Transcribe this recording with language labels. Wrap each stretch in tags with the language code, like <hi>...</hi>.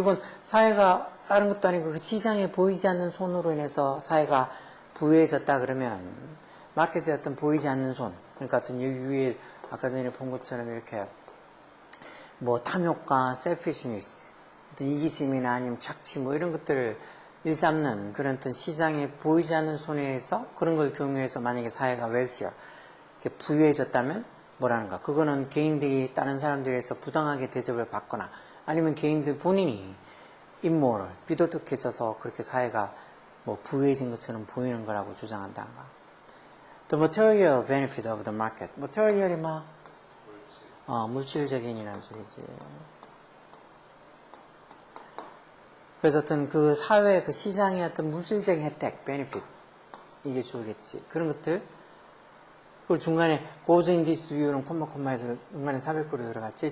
<ko>결국은 사회가 다른 것도 아니고 그 시장에 보이지 않는 손으로 인해서 사회가 부유해졌다 그러면 마켓에 어떤 보이지 않는 손 그러니까 어떤 여기 위에 아까 전에 본 것처럼 이렇게 뭐 탐욕과 selfishness 이기심이나 아니면 착취 뭐 이런 것들을 일삼는 그런 어떤 시장에 보이지 않는 손에서 그런 걸 경유해서 만약에 사회가 wealthier 이렇게 부유해졌다면 뭐라는가? 그거는 개인들이 다른 사람들에서 부당하게 대접을 받거나 아니면 개인들 본인이 immoral, 비도덕해져서 그렇게 사회가 뭐 부유해진 것처럼 보이는 거라고 주장한다는 거.</ko> <en>The material benefit of the market.</en> <ko>material이 막 물질적인이라는 소리지. 그래서 어떤 그 사회, 그 시장의 어떤 물질적인 혜택, benefit 이게 주겠지. 그런 것들. 그리고 중간에 goes in this view는 콤마에서 중간에 400구로 들어갔지.</ko>